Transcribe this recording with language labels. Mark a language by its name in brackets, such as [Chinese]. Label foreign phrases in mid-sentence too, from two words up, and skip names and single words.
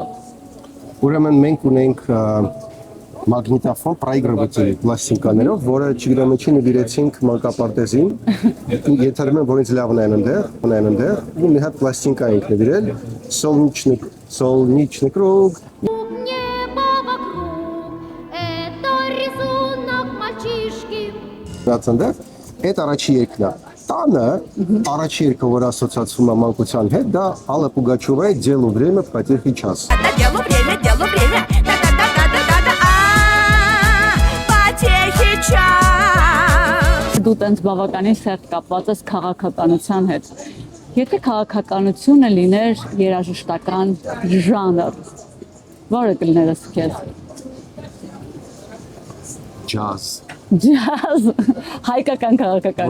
[Armenian] Ուրեմն մենք ունենք մագնիտոֆոն պրայգրավացիայի պլաստինկաներով, որը չգիտեմ ինչի նվիրեցինք մանկապարտեզին։ Ենթադրում եմ, որ ինձ լավն են այնտեղ, ու մի հատ պլաստինկա ենք նվիրել, [Russian] Солнечный круг. [Armenian] Այդ առաջի երգն է։ Տանը առաջի երգը, որ ասոցացվում է մանկության հետ, դա Ալլա Պուգաչովայի [Russian] «Делу время в потехе час»։ Делу время, потехе час։ [Armenian] Դու տենց բավականին սերտ կապված ես քաղաքականության հետ։ Եթե քաղաքականությունը լիներ երաժշտական ժանր, որը կլիներ քեզ։ Ջազ։ Ջազ, հայկական քաղաքական։